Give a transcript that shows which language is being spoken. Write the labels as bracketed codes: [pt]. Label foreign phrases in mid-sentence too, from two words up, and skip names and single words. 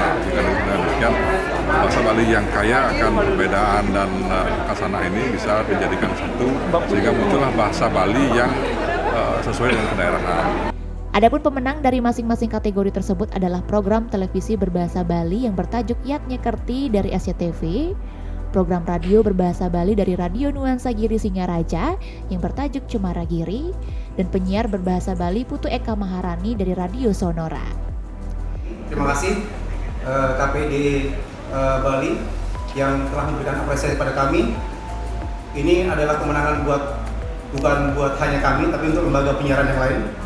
[id] Jika demikian, bahasa Bali yang kaya akan perbedaan dan khasana ini bisa dijadikan satu sehingga muncullah bahasa Bali yang sesuai dengan kedaerahan. Adapun pemenang dari masing-masing kategori tersebut adalah program televisi berbahasa Bali yang bertajuk Yatnya Kerti dari SCTV, program radio berbahasa Bali dari Radio Nuansa Giri Singaraja yang bertajuk Cemara Giri, dan penyiar berbahasa Bali Putu Eka Maharani dari Radio Sonora. Terima kasih KPID Bali yang telah memberikan apresiasi pada kami. Ini adalah kemenangan bukan buat hanya kami, tapi untuk lembaga penyiaran yang lain.